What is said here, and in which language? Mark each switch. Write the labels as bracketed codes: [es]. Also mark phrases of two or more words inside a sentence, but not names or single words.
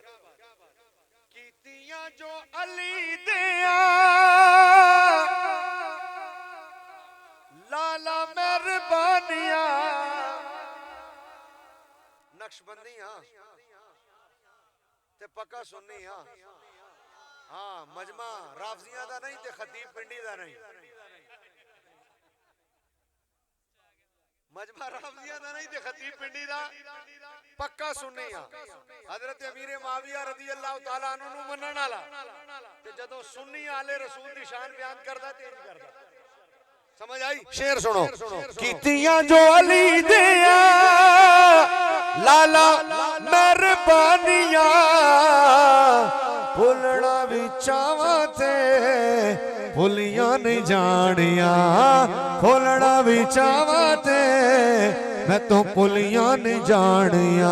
[pa] کیتیاں جو علی دیا لالا مہربانیا، نقشبندیاں تے پکا سنی ہاں. ہاں، مجمع رافضیاں دا نہیں تے خطیب پنڈی دا نہیں، مجمع رافضیاں دا نہیں تے خطیب پنڈی دا پکا سنی ہاں. حضرت امیر معاویہ [ar] رضي الله تعالى عنه [pa] نوں منن والا تے جدوں سنی آلِ رسول دی شان بیان کردا تے انج کردا. سمجھ آئی؟ شعر سنو. کیتیاں جو علی دیا لالا مہربانیاں، بھلنا بھی چاواں تے بھلیاں نہیں جانیاں، بھلنا بھی چاواں تے میں تو بھلیاں نہیں جانیاں.